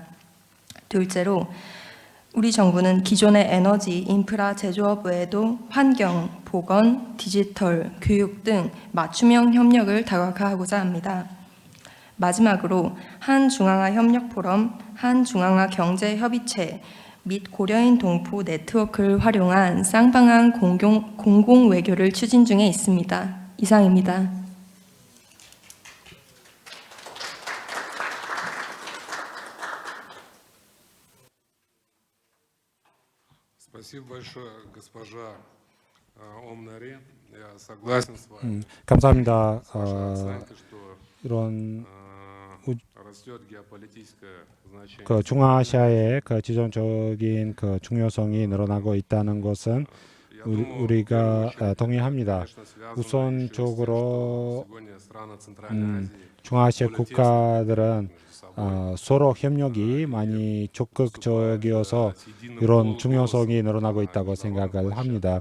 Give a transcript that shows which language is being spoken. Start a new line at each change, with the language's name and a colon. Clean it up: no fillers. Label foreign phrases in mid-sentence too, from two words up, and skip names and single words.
Korean: 둘째로 우리 정부는 기존의 에너지, 인프라 제조업 외에도 환경, 보건, 디지털, 교육 등 맞춤형 협력을 다각화하고자 합니다. 마지막으로 한중앙아 협력 포럼, 한중앙아 경제협의체 및 고려인 동포 네트워크를 활용한 쌍방향 공공 외교를 추진 중에 있습니다. 이상입니다.
Russian: Спасибо большое, госпожа Омнари. Я согласен с вами.
Korean: 감사합니다.
Russian: Ваша оценка, что
Korean: 이런
Russian: растет геополитическое значение.
Korean: 그 중앙아시아의 그 지정적인 그 중요성이 늘어나고 있다는 것은 우리가 동의합니다. 우선적으로 중앙아시아 국가들은 서로 협력이 많이 적극적이어서 이런 중요성이 늘어나고 있다고 생각을 합니다.